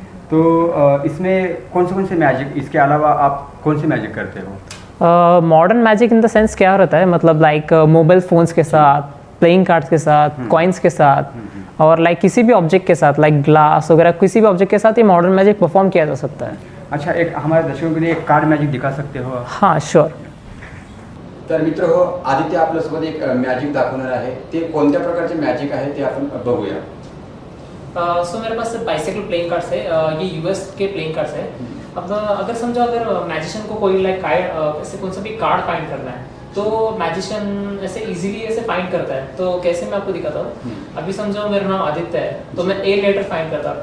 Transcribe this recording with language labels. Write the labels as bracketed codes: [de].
[hi] तो इसमें कौन से मैजिक, इसके अलावा आप कौन से मैजिक करते हो? Modern magic in the sense क्या रहता है, मतलब लाइक मोबाइल फ़ोन्स के साथ, प्लेइंग कार्ड्स के साथ, कॉइन्स के साथ, और लाइक किसी भी ऑब्जेक्ट के साथ, लाइक ग्लास वगैरह, किसी भी ऑब्जेक्ट के साथ ये मॉडर्न मैजिक परफॉर्म किया जा सकता है. अच्छा, एक हमारे दर्शकों के लिए एक कार्ड मॅजिक दिखा सकते हो? हाँ, श्योर. [mr] तर मित्र हो, आदित्य आपल्यासोबत एक मॅजिक दाखवणार आहे. ते कोणत्या प्रकारचे मॅजिक आहे ते आपण बघूया. [hi] सो मेरे पास बाइसिकल प्लेइंग कार्ड्स है. ये US के प्लेइंग कार्ड्स है. अब अगर समझो, अगर मैजिशियन को कोई लाइक ऐसे कौन सा भी कार्ड फाइंड करना है, तो मैजिशियन ऐसे इजीली ऐसे फाइंड करता है. तो कैसे मैं आपको दिखाता हूँ. अभी समझो मेरा नाम आदित्य है, तो मैं A लेटर फाइंड करता हूँ.